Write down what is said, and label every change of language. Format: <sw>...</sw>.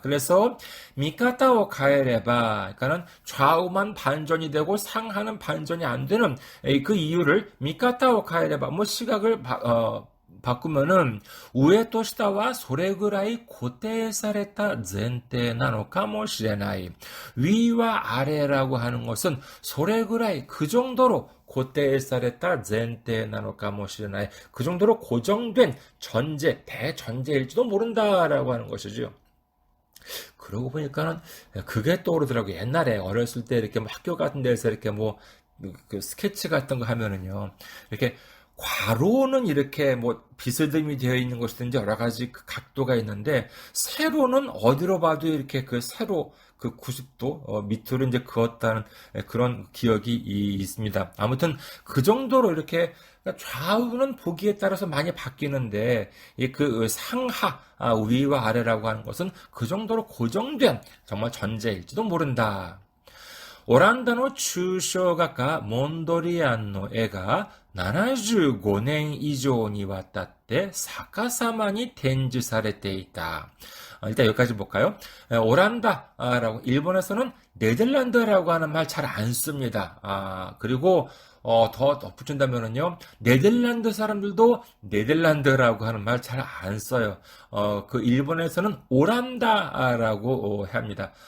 <ko>그래서</ko> <ja>미카타を変えれば,</ja> <ko>그러니까는 좌우만 반전이 되고 상하는 반전이 안 되는 그 이유를 미카타を変えれば, 뭐 시각을 바꾸면은</ko> <ja>우에 또下は それぐらい固定された前提なのかもしれない.</ja> <ko>위와 아래라고 하는 것은</ko> <ja>それぐらい</ja> <ko>그 정도로</ko> <ja>固定された前提なのかもしれない.</ja> <ko>그 정도로 고정된 전제, 대전제일지도 모른다라고 하는 것이죠. 그러고 보니까는 그게 떠오르더라고요. 옛날에 어렸을 때 이렇게 뭐 학교 같은 데서 이렇게 뭐 그 스케치 같은 거 하면은요. 이렇게 괄호는 이렇게 뭐 비스듬히 되어 있는 것이든지 여러 가지 그 각도가 있는데 세로는 어디로 봐도 이렇게 그 세로 그 90도 밑으로 이제 그었다는 그런 기억이 있습니다. 아무튼 그 정도로 이렇게 좌우는 보기에 따라서 많이 바뀌는데 그 상하 위와 아래라고 하는 것은 그 정도로 고정된 정말 전제일지도 모른다.</ko> <ja>オランダの抽象画家モンドリアンの絵が75年以上にわたって逆さまに展示されていた.</ja> <ko>일단 여기까지 볼까요? 오란다라고 일본에서는 네덜란드라고 하는 말 잘 안 씁니다. 그리고 더 덧붙인다면은요, 네덜란드 사람들도 네덜란드라고 하는 말 잘 안 써요. 그 일본에서는 오란다라고 합니다.</ko>